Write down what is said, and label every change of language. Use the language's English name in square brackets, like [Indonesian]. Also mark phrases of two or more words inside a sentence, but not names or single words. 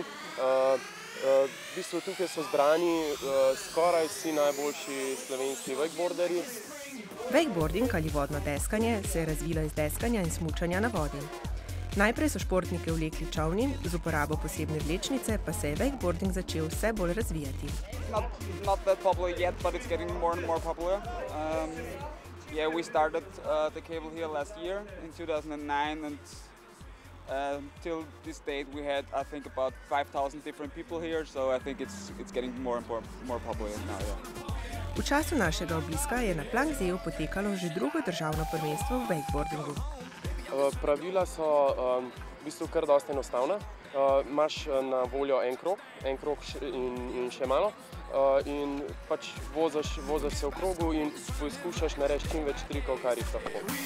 [Slovenian] V bistvu tukaj so zbrani skoraj vsi najboljši slovenski wakeboarderji. Wakeboarding ali vodno deskanje se je razvilo iz deskanja in smučanja na vodi. Najprej so športnike vlekli čolni, z uporabo posebne vlečnice pa se je wakeboarding začel vse bolj razvijati. [English] Not that popular yet, but it's getting more and more popular. We started the cable here last year in 2009 and till this date we had I think about 5,000 different people here, so I think it's getting more and more popular now. [Slovenian] V času našega obiska je na Planseeju potekalo že drugo državno prvenstvo v wakeboardingu. Pravila so v bistvu kar dosti enostavna. Imaš na voljo en krog in še malo in pač voziš se v krogu in poskušaš narediti čim več trikov, kar jih lahko.